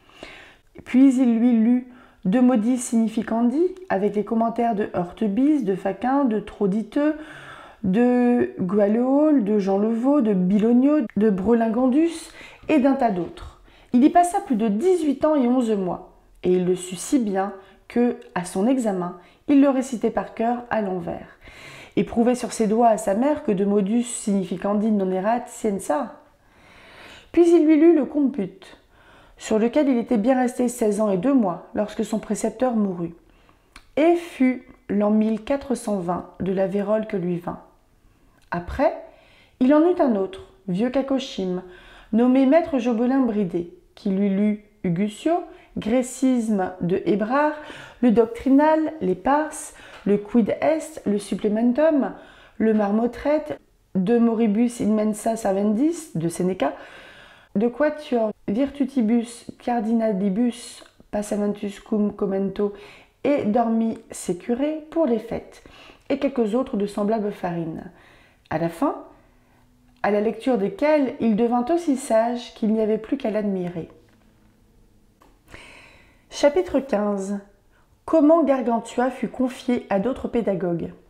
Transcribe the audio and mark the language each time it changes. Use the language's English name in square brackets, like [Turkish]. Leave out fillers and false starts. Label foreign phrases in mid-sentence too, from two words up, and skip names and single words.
[French] Puis il lui lut De Modis Significandi, avec les commentaires de Heurtebise, de Faquin, de Troditeux, de Gualeol, de Jean Levaux, de Bilogno, de Brelingandus et d'un tas d'autres. Il y passa plus de 18 ans et 11 mois, et il le sut si bien que, à son examen, il le récitait par cœur à l'envers, et prouvait sur ses doigts à sa mère que [Latin] de modus significandi non erat scienza. [French] Puis il lui lut le Compute, sur lequel il était bien resté 16 ans et 2 mois lorsque son précepteur mourut, et fut l'an 1420 de la vérole que lui vint. Après, il en eut un autre, vieux Cacochime, nommé maître Jobelin Bridé, qui lui lut Hugusio, Grécisme de Hébrard, le Doctrinal, les Parses, le Quid Est, le Supplementum, le Marmotret, de Moribus Immensa Servendis, de Seneca, de Quatuor Virtutibus Cardinalibus Passaventus cum Commento et Dormi Secure pour les fêtes, et quelques autres de semblables farines. À la fin, à la lecture desquels il devint aussi sage qu'il n'y avait plus qu'à l'admirer. Chapitre 15. Comment Gargantua fut confié à d'autres pédagogues.